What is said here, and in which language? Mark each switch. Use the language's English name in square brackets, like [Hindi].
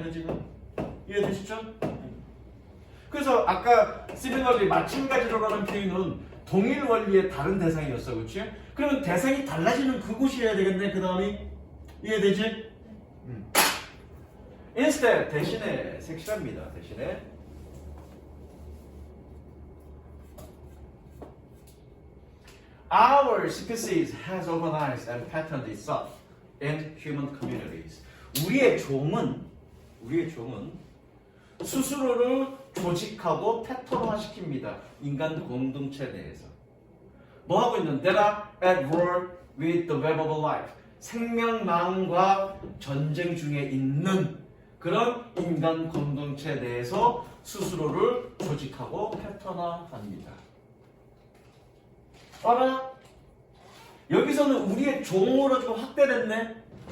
[Korean] 이거 지금 이해되시죠? 그래서 아까 similarly 마찬가지로라는 표현은 동일 원리의 다른 대상이었어. 그렇지? 그러면 대상이 달라지는 그곳이어야 되겠네. 그 다음이 이해되지? instead 대신에 색칠합니다. 대신에 [English] our species has organized and patterned itself in human communities. [Korean] 우리의 종은 스스로를 조직하고 패턴화시킵니다. 인간 공동체 내에서. 뭐 하고 있는? [English] That are at war with the web of life. [Korean] 생명망과 전쟁 중에 있는 그런 인간 공동체 내에서 스스로를 조직하고 패턴화합니다. 봐라. 여기서는 우리의 종으로 좀 확대됐네.